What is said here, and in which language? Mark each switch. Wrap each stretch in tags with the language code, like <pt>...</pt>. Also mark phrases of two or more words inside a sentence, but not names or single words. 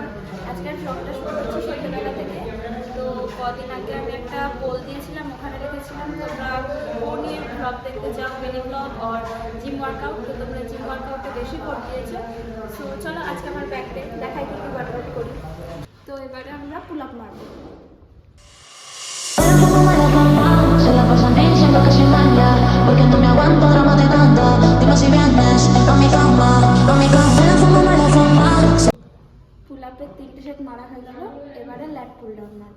<bn>আজকের ব্লগটা শুরু করছি সন্ধ্যাবেলা থেকে। তো কদিন আগে আমি একটা পোল দিয়েছিলাম, ওখানে লিখেছিলাম তোমরা ও নিয়ে ব্লগ দেখতে চাও,</bn> <en>mini blog</en> <bn>আর</bn> <en>gym workout.</en> <bn>তো তোমরা</bn> <en>gym workout</en> <bn>বেশি ভোট দিয়েছো। সো চলো আজকে আমার ব্যাকডে দেখাই কি ওয়ার্কআউট করি। তো এবারে আমরা</bn> <en>pull up</en> <bn>মারবো।</bn> <es>Se la pasan diciendo que soy mala, porque no me aguanto drama de tanta. Dime si vienes a mi cama, me la fumo, me la fumo.</es> <en>pull up</en> <bn>3টে সেট মারা হয়ে গেল, এবারে</bn> <en>lat pull down</en> <bn>মারবো।</bn>